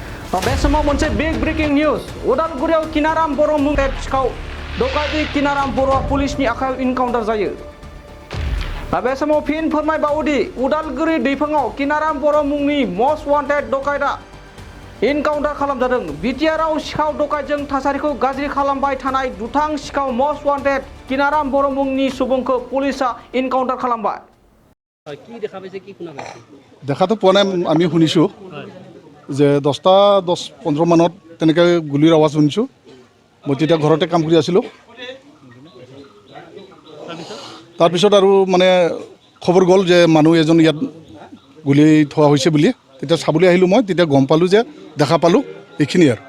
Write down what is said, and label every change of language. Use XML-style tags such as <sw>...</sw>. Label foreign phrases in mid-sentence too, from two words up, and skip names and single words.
<brx>बे समाव मोनसे</brx> <en>big breaking news</en> <brx>उदालगुरियाव किनाराम बर' मुं सिखाव डकाइति किनाराम बर'आ पुलिसनि आखायाव इनकाउन्टार जायो बे समाव फिन फोरमायबावोदि उदालगुरि दैफाङाव किनाराम बर' मुंनि</brx> <en>most wanted</en> <brx>डकाइटा इनकाउन्टार खालामजादों बिटिआरआव सिखाव डकाइतजों थासारिखौ गाज्रि खालामबाय थानाय दुथां सिखाव</brx> <en>most wanted</en> <brx>किनाराम बर' मुंनि सुबुंखौ पुलिसा इनकाउन्टार खालामबाय</brx> <as>কি দেখা পাইছে কি শুনা পাইছে দেখাতো পোৱা নাই আমি শুনিছোঁ যে 10-15 মানত তেনেকৈ গুলিৰ আৱাজ শুনিছোঁ মই তেতিয়া ঘৰতে কাম কৰি আছিলোঁ তাৰপিছত আৰু মানে খবৰ গ'ল যে মানুহ এজন ইয়াত গুলি থোৱা হৈছে বুলি তেতিয়া চাবলৈ আহিলোঁ মই তেতিয়া গম পালোঁ যে দেখা পালোঁ এইখিনি আৰু</as>